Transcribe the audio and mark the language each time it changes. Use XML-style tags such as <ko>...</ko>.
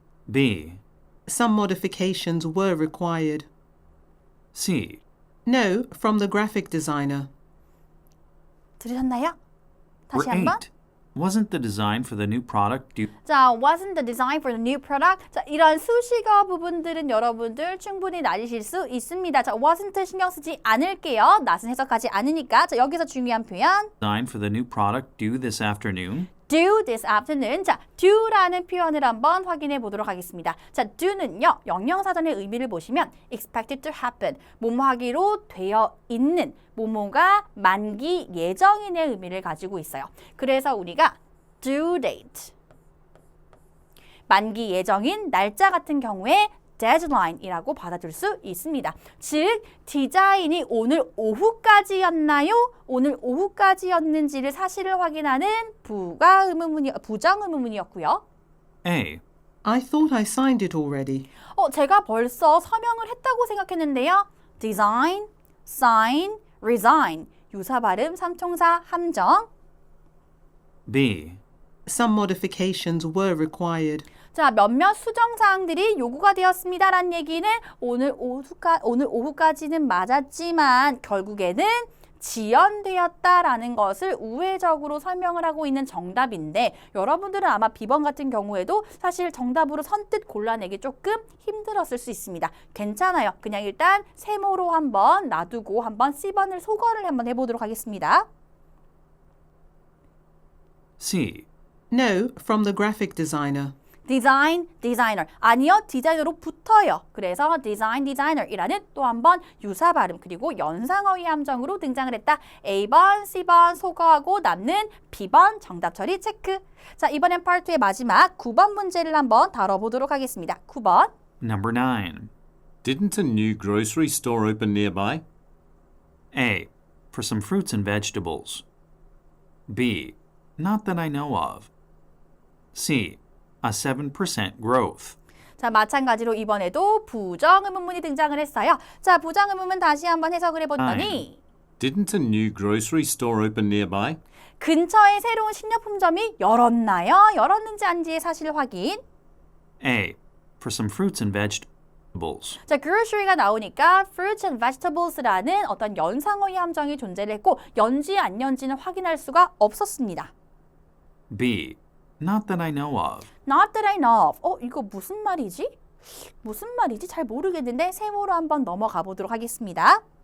<en>B. Some modifications were required. C. No, from the graphic designer.</en> <ko>들으셨나요? 다시</ko> <en>Or</en> <ko>한번. 8.</ko> <en>Wasn't the design for the new product due... 자, wasn't the design for the new product?</en> <ko>자, 이런 수식어 부분들은 여러분들 충분히 날리실 수 있습니다. 자, wasn't 신경 쓰지 않을게요. 낯은 해석하지 않으니까. 자, 여기서 중요한 표현.</ko> <en>Design for the new product due this afternoon? due this afternoon.</en> <ko>자, do라는 표현을 한번 확인해 보도록 하겠습니다. 자, do는요, 영영사전의 의미를 보시면</ko> <en>expected to happen,</en> <ko>뭐뭐 하기로 되어 있는, 뭐뭐가 만기 예정인의 의미를 가지고 있어요. 그래서 우리가 due date, 만기 예정인 날짜 같은 경우에 deadline이라고 받아줄 수 있습니다. 즉, 디자인이 오늘 오후까지였나요? 오늘 오후까지였는지를 사실을 확인하는 부정 의문문이었고요.</ko> <en>A. I thought I signed it already.</en> <ko>제가 벌써 서명을 했다고 생각했는데요.</ko> <en>design, sign, resign.</en> <ko>유사 발음, 삼총사, 함정.</ko> <en>B. Some modifications were required.</en> <ko>자, 몇몇 수정사항들이 요구가 되었습니다라는 얘기는 오늘 오후까지는 맞았지만 결국에는 지연되었다라는 것을 우회적으로 설명을 하고 있는 정답인데 여러분들은 아마 B번 같은 경우에도 사실 정답으로 선뜻 골라내기 조금 힘들었을 수 있습니다. 괜찮아요. 그냥 일단 세모로 한번 놔두고 한번 C번을 소거를 한번 해보도록 하겠습니다. C. No, from the graphic designer. 디자이너. 아니요, 디자이너로 붙어요. 그래서 디자이너이라는 또 한 번 유사 발음 그리고 연상어휘 함정으로 등장을 했다. A번, C번 소거하고 남는 B번 정답 처리 체크. 자, 이번엔 파트 2의 마지막 9번 문제를 한번 다뤄보도록 하겠습니다. 9번.</ko> <en>Number 9. Didn't a new grocery store open nearby? A. For some fruits and vegetables. B. Not that I know of. C. A 7% growth.</en> <ko>자, 마찬가지로 이번에도 부정 의문문이 등장을 했어요. 자, 부정 의문문 다시 한번 해석을 해봤더니</ko> <en>Didn't a new grocery store open nearby?</en> <ko>근처에 새로운 식료품점이 열었나요? 열었는지 아닌지의 사실 확인.</ko> <en>A. For some fruits and vegetables.</en> <ko>자, grocery가 나오니까</ko> <en>fruits and vegetables</en> <ko>라는 어떤 연상어휘 함정이 존재를 했고 연지 안 연지는 확인할 수가 없었습니다.</ko> <en>B. Not that I know of. Not that I know of.</en> <ko>이거 무슨 말이지? 무슨 말이지? 잘 모르겠는데 세모로 한번 넘어가 보도록 하겠습니다.</ko>